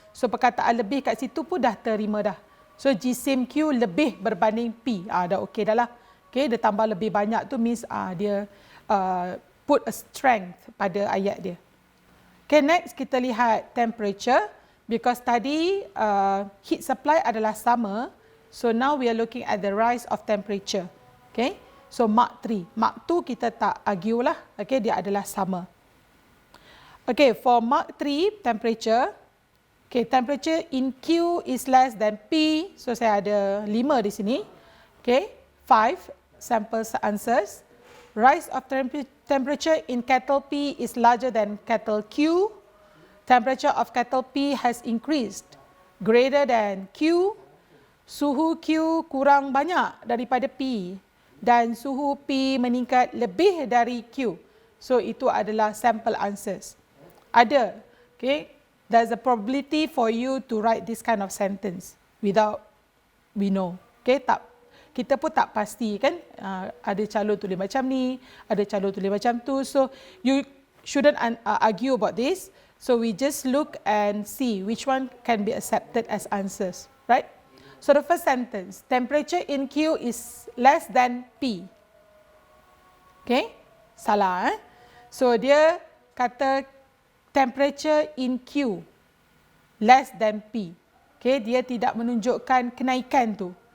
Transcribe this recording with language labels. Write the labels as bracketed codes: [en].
[ms] So perkataan lebih kat situ pun dah terima dah. So jisim Q lebih berbanding P. Dah okey dah lah. Okay, dia tambah lebih banyak tu means dia [en] put a strength [ms] pada ayat dia. Okay, next kita lihat temperature. Because tadi heat supply adalah sama. [en] So now we are looking at the rise of temperature. Okay, so mark 3. Mark 2 [ms] kita tak argue lah. [en] Okay, [ms] dia adalah sama. [en] Okay, for mark 3 temperature. Okay, temperature in Q is less than P. So [ms] saya ada 5 di sini. [en] Okay, 5 sample answers. Rise of temperature in kettle P is larger than kettle Q. Temperature of kettle P has increased greater than Q. [ms] Suhu Q kurang banyak daripada P. Dan suhu P meningkat lebih dari Q. So itu adalah [en] sample answers. [ms] Ada. Okay. [en] There's a probability for you to write this kind of sentence without we know. [ms] Okay. Tak, kita pun tak pasti kan. Ada calon tulis macam ni. Ada calon tulis macam tu. [en] So you shouldn't argue about this. So we just look and see which one can be accepted as answers, right? So the first sentence, temperature in Q is less than P. Okay, salah. So [ms] dia kata [en] temperature in Q less than P. [ms] Okay, dia tidak menunjukkan kenaikan tu.